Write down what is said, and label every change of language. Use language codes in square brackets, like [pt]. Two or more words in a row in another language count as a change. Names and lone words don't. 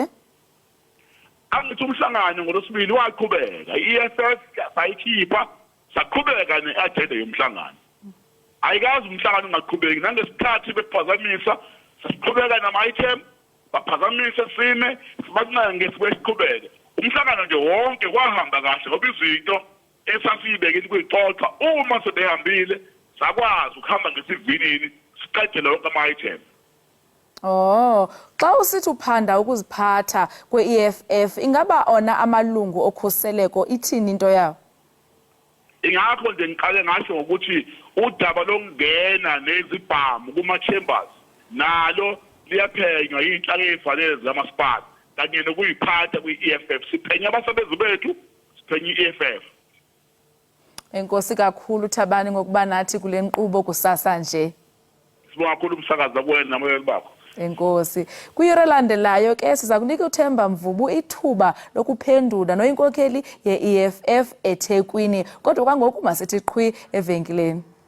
[zu] Angithi umhlangano ngolwesibini waqhubeka i-EFF sayikhipha saqhubeka ne-agenda yomhlangano ayikazi umhlangano ungaqhubeki nangesikhathi bephazamisa siqhubeka nama-item baphazamisa sime sibancane ngesiqhubeke umhlangano nje wonke kwahamba kahle ngoba izinto esasiyibekile kuyixoxa uma sebehambile sakwazi ukuhamba ngesivinini siqedele wonke ama-item. [xh] Xa usithi uphanda ukuziphatha kwe-EFF ingaba ona amalungu okhuseleko ithini into yawo? [zu] Ingakho nje ngiqale ngasho ngokuthi udaba lokungena nezibhamu kuma-chambers nalo liyaphenywa yinhlaka ezifanele zikamasipala kanye nokuyiphatha kwi-EFF siphenya abasebenzi bethu siphenye i-EFF. [xh] Enkosi kakhulu Thabani ngokuba nathi kule nkqubo kusasa nje. [zu] Sibonga kakhulu umsakaza kuwena namoyeni bakho. [xh] Enkosi. Kwiyure landelayo ke siza kunika uThemba Mvubu ithuba lokuphendula noyinkokheli ye-EFF eThekwini kodwa kwangoku masithi qhwi evenkileni.